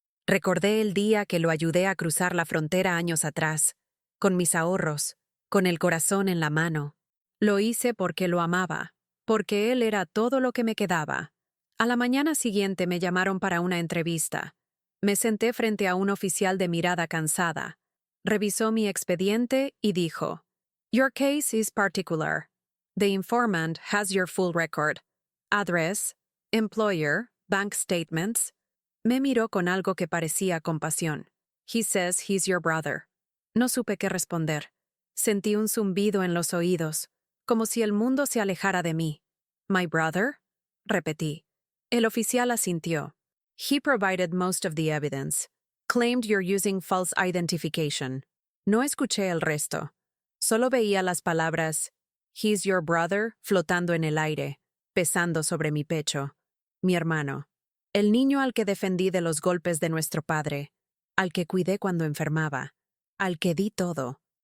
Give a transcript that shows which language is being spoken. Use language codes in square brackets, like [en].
[es] Recordé el día que lo ayudé a cruzar la frontera años atrás, con mis ahorros, con el corazón en la mano. Lo hice porque lo amaba, porque él era todo lo que me quedaba. A la mañana siguiente me llamaron para una entrevista. Me senté frente a un oficial de mirada cansada. Revisó mi expediente y dijo: [en] Your case is particular. The informant has your full record. Address, employer, bank statements. [es] Me miró con algo que parecía compasión. [en] He says he's your brother. [es] No supe qué responder. Sentí un zumbido en los oídos, como si el mundo se alejara de mí. [en] My brother? [es] Repetí. El oficial asintió. [en] He provided most of the evidence. Claimed you're using false identification. [es] No escuché el resto. Solo veía las palabras [en] He's your brother [es] flotando en el aire, pesando sobre mi pecho. Mi hermano. El niño al que defendí de los golpes de nuestro padre, al que cuidé cuando enfermaba, al que di todo.